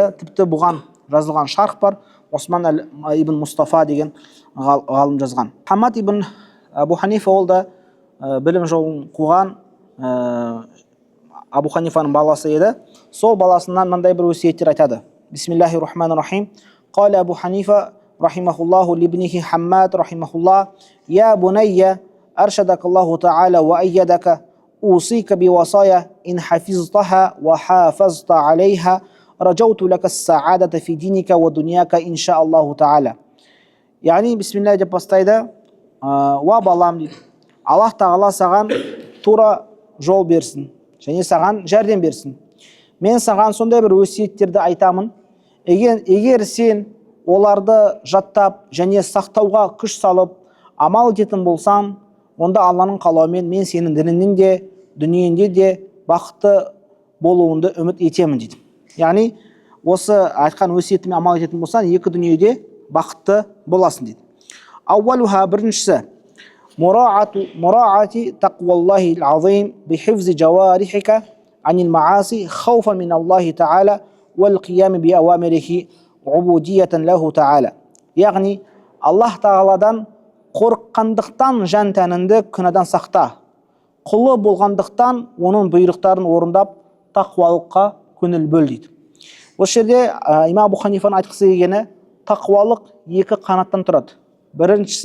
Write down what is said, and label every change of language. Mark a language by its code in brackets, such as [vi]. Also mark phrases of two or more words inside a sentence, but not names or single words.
[kk] Тіпті бұған жазылған шарх бар. Осман ибн Мустафа деген ғалым жазған. Хаммад ибн Абу Ханифа ол да білім жолын қуған Абу Ханифаның баласы еді. Сол баласынан мындай бір өсиеттер айтады. [ar] بسم الله الرحمن الرحيم. قال أبو حنيفة رحمه الله لابنه حماد رحمه الله: يا بني أرشدك الله وأيدك أوصيك بوصايا إن حفظتها وحافظت عليها رجوت لك السعادة في دينك ودنياك إن شاء الله تعالى. يعني بسم الله [kk] деп бастайды. Ва балам дейді, Аллах Тағала саған тура жол берсін және саған жәрдем берсін. Мен саған сондай бір өсиеттерді айтамын. Егер сен оларды жаттап және сақтауға күш салып амал ететін болсаң, онда Алланың қалауымен мен сенің дініңнен де, дүниеңде де бақытты болуыңды үміт етемін дейді. Яғни осы айтқан өсиетіме амал ететін болсаң, екі дүниеде бақытты боласың дейді. [ar] أولها, біріншісі, مراعاة تقوى الله العظيم بحفظ جوارحك عن المعاصي خوفا من الله تعالى والقيام بأوامره عبودية له تعالى. [kk] Яғни Аллах Тағаладан қорыққандықтан жан тәніңді күнәдан сақта, құлы болғандықтан оның бұйрықтарын орындап тақуалыққа көңіл бөл дейді. Осы жерде имам Абу Ханифаның айтқысы келгені, тақуалық екі қанаттан тұрады.